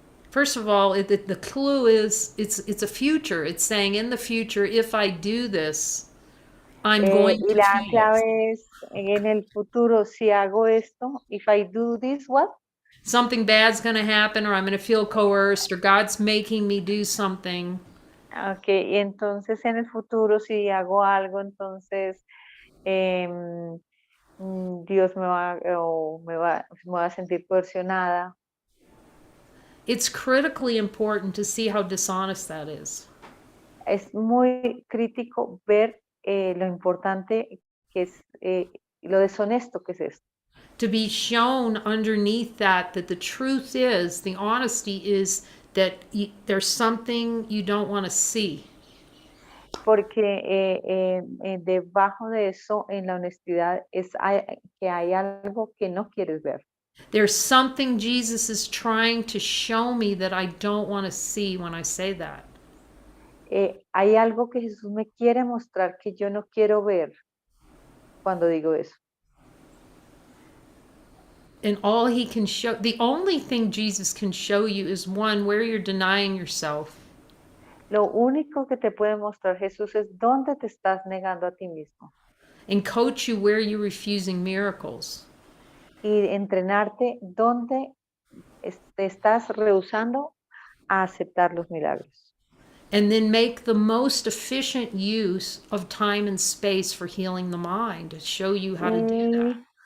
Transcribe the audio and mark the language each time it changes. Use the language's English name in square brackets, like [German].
[English] First of all, the clue is it's a future. It's saying in the future, if I do this, I'm going [Spanish] Y [English] to [Spanish] la [English] feel [Spanish] clave es en el futuro, si hago esto, if I do this, what? [English] something bad's going to happen, or I'm going to feel coerced, or God's making me do something. [Spanish] Ok, y entonces en el futuro, si hago algo, entonces em, Dios me va a sentir coercionada. [English] It's critically important to see how dishonest that is. [Spanish] Es muy crítico ver lo importante que es, lo deshonesto que es esto. [English] To be shown underneath that the truth is, the honesty is that there's something you don't want to see. [Spanish] Porque debajo de eso, en la honestidad, que hay algo que no quieres ver. [English] There's something Jesus is trying to show me that I don't want to see when I say that. [Spanish] Hay algo que Jesús me quiere mostrar que yo no quiero ver cuando digo eso. [English] And all he can show, the only thing Jesus can show you is one, where you're denying yourself. [Spanish] Lo único que te puede mostrar Jesús es dónde te estás negando a ti mismo [English] And coach you where you're refusing miracles. [Spanish] y entrenarte dónde te estás rehusando a aceptar los milagros. [English] And then make the most efficient use of time and space for healing the mind to show you how to do that.